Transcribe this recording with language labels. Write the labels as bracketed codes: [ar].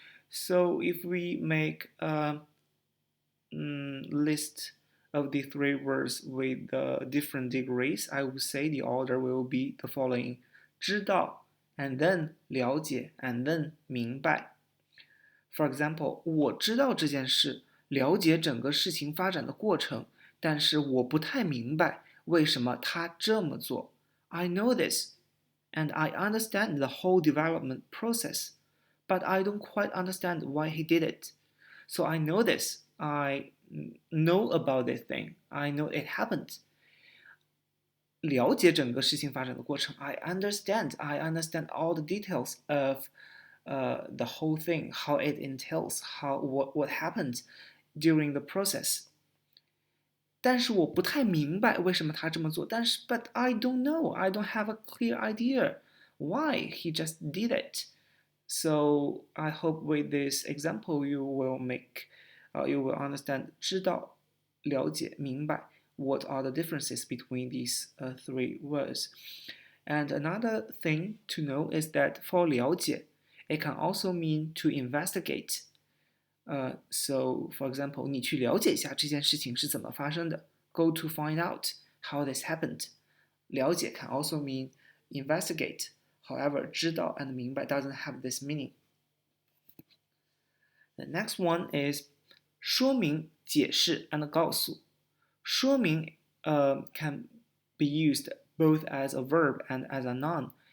[en] So if we make a list of the three words with different degrees, I would say the order will be the following: 知道, and then 了解, and then 明白. For example, [zh] 我知道这件事，了解整个事情发展的过程，但是我不太明白为什么他这么做。 [en] I know this, and I understand the whole development process, but I don't quite understand why he did it. So I know this, I know about this thing, I know it happened. [zh] 了解整个事情发展的过程， [en] I understand all the details of the whole thing, how it entails, what happened during the process. [zh] 但是我不太明白为什么他这么做， [en] but I don't know, I don't have a clear idea why he just did it. So I hope with this example you will understand 知道, 了解, 明白 what are the differences between these three words. And another thing to know is that for 了解, it can also mean to investigate. So, for example, [zh] 你去了解一下这件事情是怎么发生的. [en] Go to find out how this happened. 了解 can also mean investigate. However, 知道 and 明白 doesn't have this meaning. The next one is 说明, 解释 and 告诉. 说明 can be used both as a verb and as a noun.